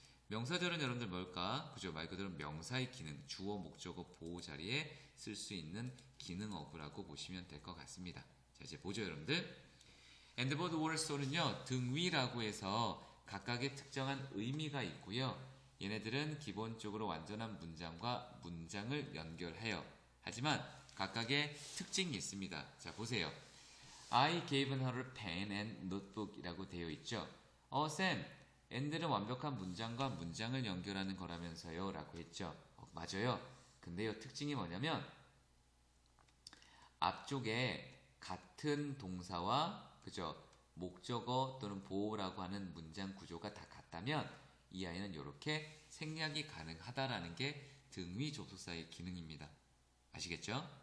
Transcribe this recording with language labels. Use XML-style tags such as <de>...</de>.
<ko>명사절은 여러분들 뭘까? 그죠? 말 그대로 명사의 기능, 주어, 목적어, 보호 자리에 쓸 수 있는 기능어구라고 보시면 될 것 같습니다. 자, 이제 보죠, 여러분들. and, but, or, so는요, 등위라고 해서 각각의 특정한 의미가 있고요. 얘네들은 기본적으로 완전한 문장과 문장을 연결해요. 하지만 각각의 특징이 있습니다. 자, 보세요.</ko> <en>I gave her a pen and notebook</en> <ko>이라고 되어 있죠. 쌤, and는 완벽한 문장과 문장을 연결하는 거라면서요. 라고 했죠. 맞아요. 근데요, 특징이 뭐냐면 앞쪽에 같은 동사와 그죠? 목적어 또는 보호라고 하는 문장 구조가 다 같다면 이 아이는 이렇게 생략이 가능하다라는 게 등위 접속사의 기능입니다. 아시겠죠?</ko>